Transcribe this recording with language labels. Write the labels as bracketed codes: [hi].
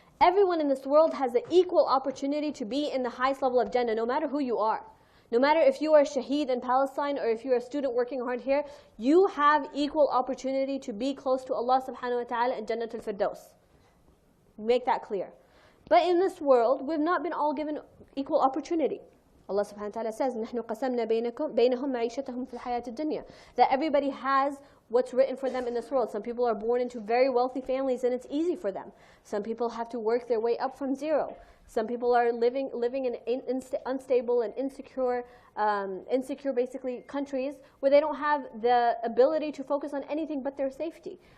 [en] Everyone in this world has an equal opportunity to be in the highest level of Jannah, no matter who you are. No matter if you are a shaheed in Palestine or if you're a student working hard here, you have equal opportunity to be close to Allah subhanahu wa ta'ala in Jannatul Firdaus. Make that clear. But in this world, we've not been all given equal opportunity. [ar] Allah subhanahu wa ta'ala says, نَحْنُ قَسَمْنَا بَيْنَهُمْ مَعِيشَتَهُمْ فِي الْحَيَاةِ الدُّنْيَا. [en] That everybody has what's written for them in this world. Some people are born into very wealthy families and it's easy for them. Some people have to work their way up from zero. Some people are living in unstable and insecure basically countries where they don't have the ability to focus on anything but their safety.